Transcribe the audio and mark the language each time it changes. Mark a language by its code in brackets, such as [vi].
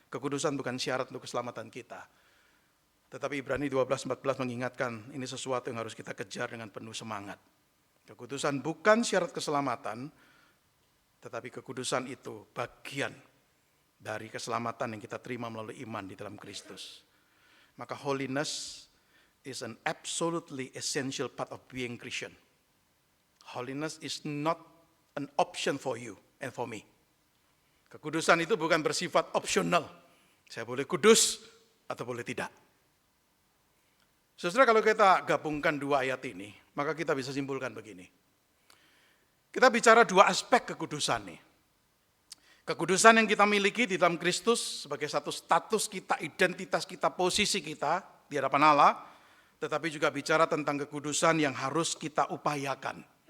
[id] Kekudusan bukan syarat untuk keselamatan kita. Tetapi Ibrani 12:14 mengingatkan ini sesuatu yang harus kita kejar dengan penuh semangat. Kekudusan bukan syarat keselamatan, tetapi kekudusan itu bagian dari keselamatan yang kita terima melalui iman di dalam Kristus. [en] Maka holiness is an absolutely essential part of being Christian. Holiness is not an option for you and for me. [id] Kekudusan itu bukan bersifat opsional. Saya boleh kudus atau boleh tidak. Saudara, kalau kita gabungkan dua ayat ini, maka kita bisa simpulkan begini. Kita bicara dua aspek kekudusan nih. Kekudusan yang kita miliki di dalam Kristus sebagai satu status kita, identitas kita, posisi kita di hadapan Allah, tetapi juga bicara tentang kekudusan yang harus kita upayakan.